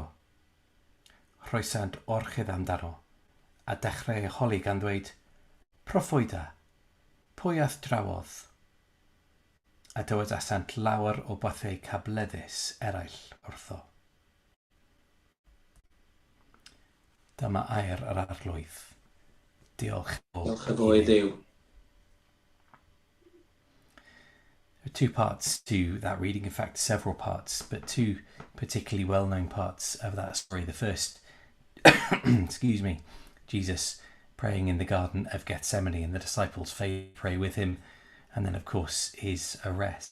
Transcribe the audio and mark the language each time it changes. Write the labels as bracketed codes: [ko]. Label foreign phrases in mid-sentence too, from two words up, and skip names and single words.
[cy] Rhoesant orchydd amdano, a dechrau holi gan ddweud, Proffwyda, pwy ath drawodd? A dywed asant lawer o bethau cableddus eraill wrtho. Dyma air yr arglwydd. Diolch Diolch o I Dduw. [en] There are two parts to that reading, in fact several parts, but two particularly well-known parts of that story. The first, excuse me, Jesus praying in the Garden of Gethsemane and the disciples pray with him, and then of course his arrest.